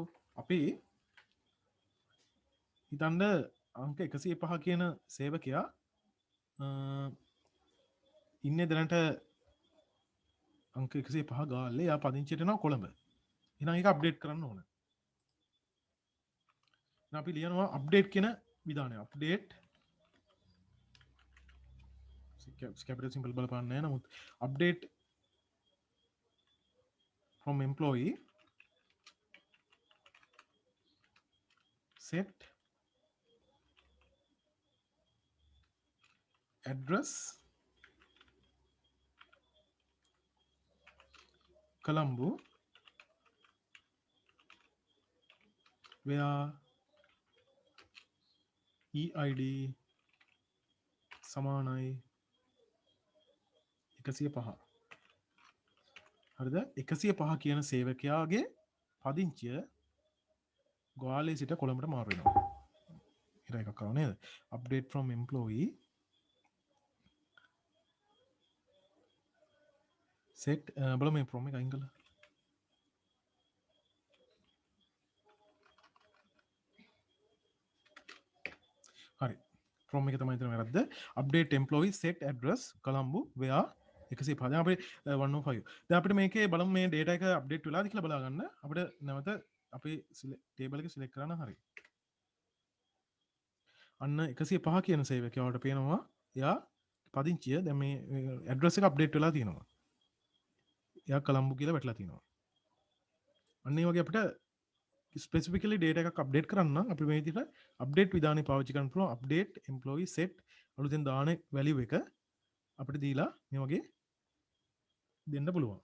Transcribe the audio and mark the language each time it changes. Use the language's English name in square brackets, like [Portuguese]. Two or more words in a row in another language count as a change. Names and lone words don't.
[Sinhala] අපි හිතන්න අංක 105 කියන සේවකයා ඉන්නේ දැනට අංක 105 ගාල්ලේ යා පදිංචියට යනවා කොළඹ. එහෙනම් ඒක අප්ඩේට් කරන්න ඕන. එහෙනම් අපි ලියනවා අප්ඩේට් කියන විධානය. [English] අප්ඩේට් capital symbol [Sinhala] බලපාන්නේ නැහැ නමුත් [English] update from employee set address Colombo where EID සමානයි 105. [Sinhala] හරිද? 105 කියන සේවකයාගේ පදිංචිය ගෝවාලේ සිට කොළඹට මාරු වෙනවා. ඊට එකක් කරනවා නේද? [English] update from employee set [Sinhala] බලමු මේ from එක අයින් කළා. හරි. from එක තමයි එතන වැරද්ද. [English] update employee set address Colombo where [Sinhala] 105 දැන් අපේ 105 දැන් අපිට මේකේ බලමු මේ data එක අප්ඩේට් වෙලාද කියලා බලා ගන්න අපිට නැවත අපේ ටේබල් එක සිලෙක්ට් කරන්න හරි අන්න 105 කියන සේවකයාට පේනවා එයා පදිංචිය දැන් මේ ඇඩ්‍රස් එක අප්ඩේට් වෙලා තියෙනවා එයා කොළඹ කියලා වැටලා තියෙනවා අන්න ඒ වගේ අපිට ස්පෙસિෆිකලි data එකක් අප්ඩේට් කරන්න අපි මේ විදිහට අප්ඩේට් විධානය පාවිච්චි කරන්න පුළුවන් [English] update employee set [Sinhala] අලුතෙන් දාන value එක අපිට දීලා මේ වගේ දෙන්න පුළුවන්.